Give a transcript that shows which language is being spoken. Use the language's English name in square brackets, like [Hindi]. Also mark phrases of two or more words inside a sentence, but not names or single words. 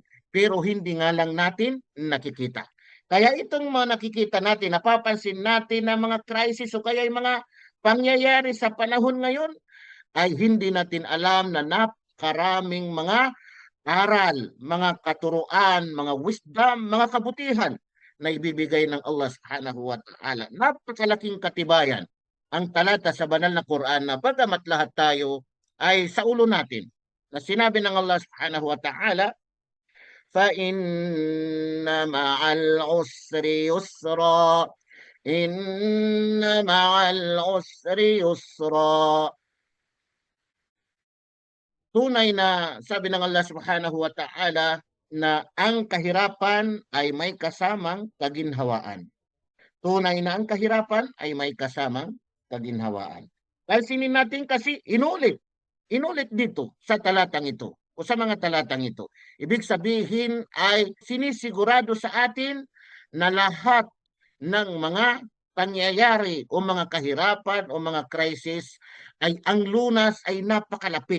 [Filipino] Pero hindi nga lang natin nakikita. Kaya itong mga nakikita natin, napapansin natin na mga crisis o kaya yung mga pangyayari sa panahon ngayon ay hindi natin alam na napakaraming mga aral, mga katuruan, mga wisdom, mga kabutihan na ibibigay ng Allah [Arabic] سبحانه وتعالى. [Filipino] Napakalaking katibayan ang talata sa banal na Quran na bagamat lahat tayo ay sa ulo natin. Na sinabi ng Allah [Arabic] سبحانه وتعالى, فَإِنَّ مَعَ الْعُسْرِ يُسْرًا إِنَّ مَعَ الْعُسْرِ يُسْرًا. [Filipino] Tunay na sabi ng Allah [Arabic] سبحانه وتعالى [Filipino] na ang kahirapan ay may kasamang kaginhawaan. Tunay na ang kahirapan ay may kasamang kaginhawaan. Pansinin natin kasi inulit dito sa talatang ito o sa mga talatang ito. Ibig sabihin ay sinisigurado sa atin na lahat ng mga pangyayari o mga kahirapan o mga crisis ay ang lunas ay napakalapit.